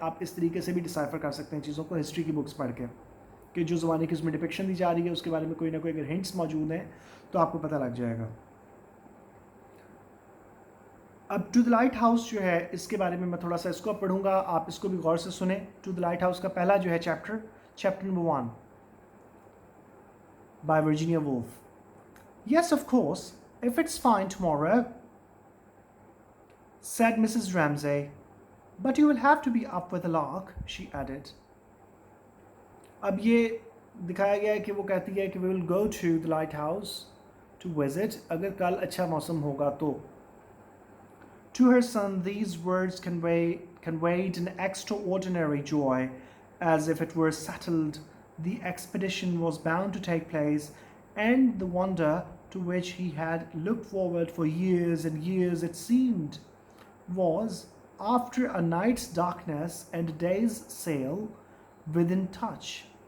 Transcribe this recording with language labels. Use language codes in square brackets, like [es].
[hi] आप इस तरीके से भी डिसाइफर कर सकते हैं चीज़ों को हिस्ट्री की बुक्स पढ़ के, कि जो ज़माने की उसमें डिपिक्शन दी जा रही है उसके बारे में कोई ना कोई अगर हिंट्स मौजूद हैं तो आपको पता लग जाएगा। अब टू द लाइट हाउस जो है इसके बारे में मैं थोड़ा सा इसको पढ़ूंगा, आप इसको भी गौर से सुने। टू द लाइट हाउस का पहला जो है chapter number 1 bye Virginia Woolf. [en] Yes, of course, if it's fine tomorrow, said Mrs. Ramsay. But you will have to be up with the lark, she added. [hi] अब ये दिखाया गया है कि वो कहती है कि [en] we will go to the lighthouse to visit, [hi] अगर कल अच्छा मौसम होगा तो। [en] To her son, these words conveyed an extraordinary joy, as if it were settled the expedition was bound to take place, and the wonder to which he had looked forward for years and years, it seemed, was, after a night's darkness and a day's sail, within touch.